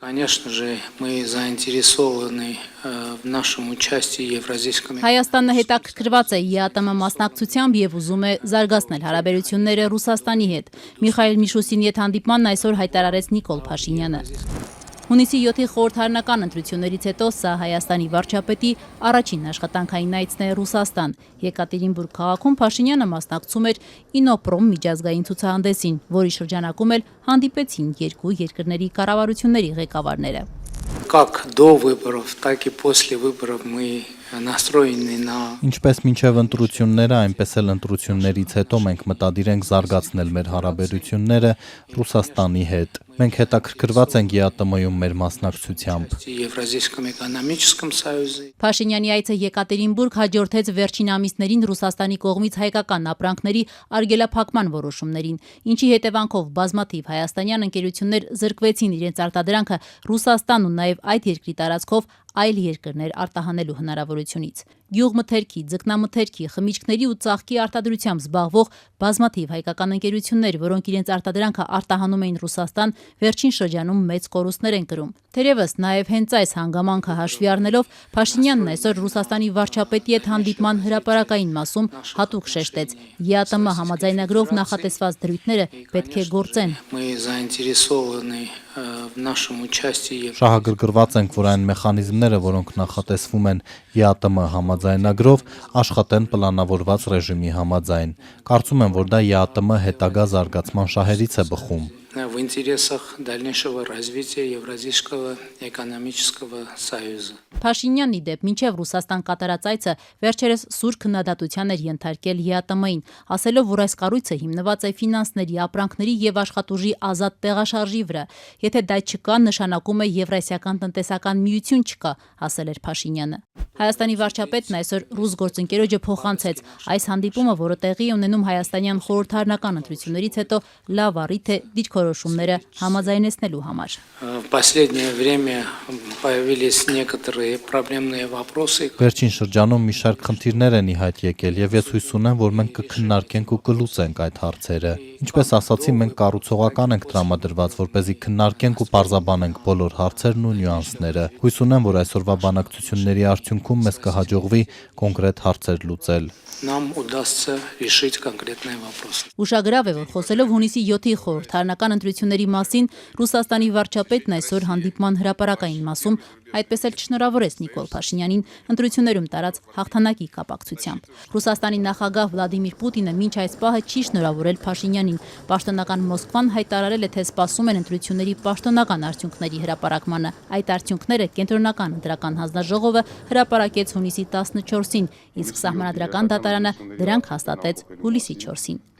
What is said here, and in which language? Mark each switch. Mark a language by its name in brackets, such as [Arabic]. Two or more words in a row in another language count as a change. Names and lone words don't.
[Russian] Конечно же, мы заинтересованы в нашем участии Евразийском. [Armenian] Հայաստանը հետաքրքրված է ԵԱՏՄ մասնակցությամբ եւ ուզում է զարգացնել հարաբերությունները Ռուսաստանի հետ։ Միխայել Միշուստինի հետ հանդիպմանն այսօր հայտարարեց Նիկոլ Փաշինյանը։ Հունիսի 7-ի խորհրդարանական ընտրություններից հետո սա Հայաստանի վարչապետի առաջին աշխատանքային այցն է Ռուսաստան։ Եկատերինբուրգ քաղաքում Փաշինյանը մասնակցում էր Ինոպրոմ միջազգային ցուցահանդեսին, որի շրջանակում էլ հանդիպեցին երկու երկրների կառավարությունների ղեկավարները։ [Russian] Как до выборов, так и после выборов мы настроены на. [Armenian] Ինչպես մինչև ընտրությունները, այնպես էլ ընտրություններից հետո մենք մտադիր ենք զարգացնել մեր հարաբերությունները Ռուսաստանի հետ։ Մենք հետաքրքրված ենք ԵԱՏՄ-ում մեր մասնակցությամբ։ [Russian] Евразийском экономическом союзе. [Armenian] Փաշինյանի այցը Եկատերինբուրգ հաջորդեց վերջին ամիսներին Ռուսաստանի կողմից հայկական ապրանքների արգելափակման որոշումներին, ինչի հետևանքով բազմաթիվ հայաստանյան ընկերություններ զրկվեցին իրենց արտադրանքը Ռուսաստան ու նաև այդ երկրի տարածքով այլ երկրներ արտահանելու հնարավորությունից։ Գյուղմթերքի, ձկնամթերքի, խմիչքների ու ծաղկի արտադրությամբ զբաղվող բազմաթիվ հայկական ընկերություններ, որոնք իրենց արտադրանքը արտահանում էին Ռուսաստան, վերջին շրջանում մեծ կորուստներ են կրում։ Թերևս նաև հենց այս հանգամանքը հաշվի առնելով Փաշինյանն այսօր Ռուսաստանի վարչապետի հետ հանդիպման հրապարակային մասում հատուկ շեշտեց. ԵԱՏՄ համաձայնագրով նախատեսված դրույթները պետք է գործեն։ [Russian] Мы заинтересованы в нашем участии. [Armenian] Շահագրգռված ենք, որ այն մեխանիզմները, որոնք նախատեսվում են ԵԱՏՄ համաձայնագրով, աշխատեն պլանավորված ռեժիմի համաձայն։ Կարծում եմ, որ դա ԵԱՏՄ հետագա զարգացման շահերից է բխում։ [Russian] В интересах дальнейшего развития Евразийского экономического союза. [Armenian] Փաշինյանն ի դեպ մինչև Ռուսաստան կատարած այցը վերջերս սուր քննադատության էր ենթարկել ԵԱՏՄ-ին, ասելով, որ այս կառույցը հիմնված է ֆինանսների, ապրանքների եւ աշխատուժի ազատ տեղաշարժի վրա։ Եթե դա չկա, նշանակում է Եվրասիական տնտեսական միություն չկա, ասել էր Փաշինյանը։ Հայաստանի վարչապետն այսօր ռուս գործընկերոջը փոխանցեց այս հանդիպումը, որը տեղի է ունենում հայաստանյան խորհրդարանական ընտրություններից հետո լավ առիթ է դիրքորոշումները համաձայնեցնելու համար։ [Russian] В последнее время появились некоторые проблемные вопросы. [Armenian] Վերջին շրջանում մի շարք խնդիրներ են ի հայտ եկել եւ ես հույս ունեմ, որ մենք կքննարկենք ու կլուծենք այդ հարցերը։ Ինչպես ասացի, մենք կառուցողական ենք տրամադրված, որպեսզի քննարկենք ու պարզաբանենք բոլոր հարցերն ու նյուանսները։ Հույս ունեմ, որ այսօրվա բանակցությունների արդյունքում մեզ կհաջողվի կոնկրետ հարցեր լուծել։ [Russian] Нам удастся решить конкретные вопросы. [Armenian] Ուշագրավ է, որ խոսելով հունիսի 7-ի խորհրդարանական ընտրությունների մասին Ռուսաստանի վարչապետն այսօր հանդիպման հրապարակային մասում այդպես էլ չշնորհավորեց Նիկոլ Փաշինյանին ընտրություններում տարած հաղթանակի կապակցությամբ։ Ռուսաստանի նախագահ Վլադիմիր Պուտինը մինչ այս պահը չի շնորհավորել Փաշինյանին։ Պաշտոնական Մոսկվան հայտարարել է, թե սպասում են ընտրությունների պաշտոնական արդյունքների հրապարակմանը։ Այդ արդյունքները կենտրոնական ընտրական հանձնաժողովը հրապարակեց հունիսի 14-ին, իսկ սահմանադրական դատարանը դրանք հաստատեց հուլիսի 4-ին։